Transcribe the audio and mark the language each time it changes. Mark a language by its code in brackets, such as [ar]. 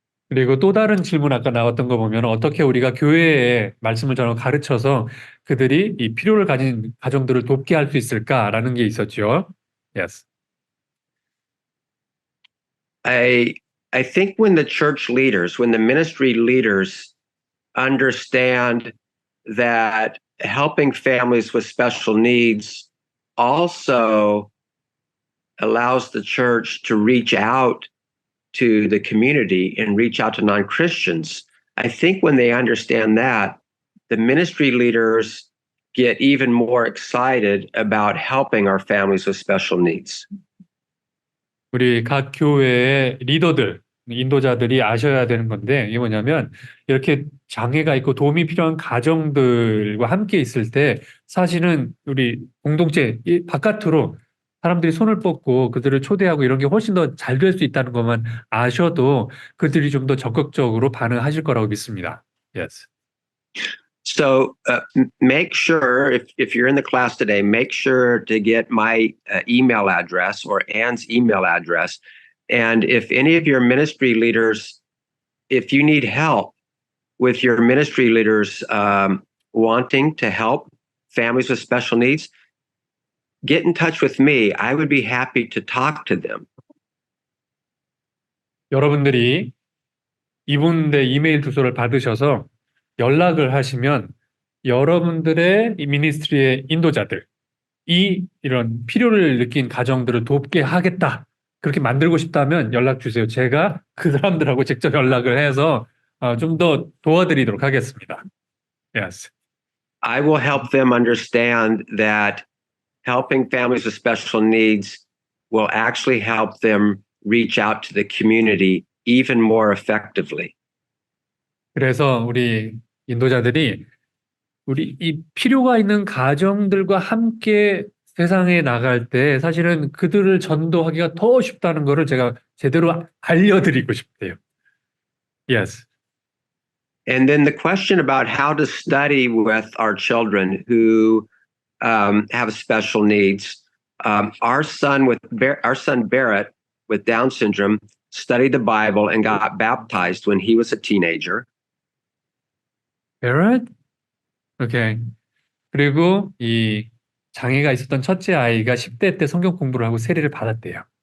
[ko] 그리고 또 다른 질문 아까 나왔던 거 보면 어떻게 우리가 교회에 말씀을 전하고 가르쳐서 그들이 이 필요를 가진 가정들을 돕게 할 수 있을까라는 게 있었죠. [en] Yes. I think when the church leaders, when the ministry leaders understand that helping families with special needs also allows the church to reach out to the community and reach out to non-Christians. I think when they understand that, the ministry leaders get even more excited about helping our families with special needs. [ko] 우리 각 교회의 리더들, 인도자들이 아셔야 되는 건데 이게 뭐냐면 이렇게 장애가 있고 도움이 필요한 가정들과 함께 있을 때 사실은 우리 공동체 바깥으로 사람들이 손을 뻗고 그들을 초대하고 이런 게 훨씬 더 잘 될 수 있다는 것만 아셔도 그들이 좀 더 적극적으로 반응하실 거라고 믿습니다. [en] Yes. So make sure, if you're in the class today, make sure to get my email address or Ann's email address. And if any of your ministry leaders, if you need help with your ministry leaders wanting to help families with special needs, get in touch with me. I would be happy to talk to them. [ko] 여러분들이 이분의 이메일 주소를 받으셔서 연락을 하시면 여러분들의 이 미니스트리의 인도자들, 이런 필요를 느낀 가정들을 돕게 하겠다. 그렇게 만들고 싶다면 연락 주세요. 제가 그 사람들하고 직접 연락을 해서 좀 더 도와드리도록 하겠습니다. [en] Yes. I will help them understand that helping families with special needs will actually help them reach out to the community even more effectively. [ko] 그래서 우리 인도자들이 우리 이 필요가 있는 가정들과 함께 세상에 나갈 때 사실은 그들을 전도하기가 더 쉽다는 것을 제가 제대로 알려드리고 싶대요. [en] Yes. And then the question about how to study with our children who have special needs. Our son Barrett with Down syndrome studied the Bible and got baptized when he was a teenager. Barrett? Okay. [ko] 그리고 이 장애가 있었던 첫째 아이가 10대 때 성경 공부를 하고 세례를 받았대요.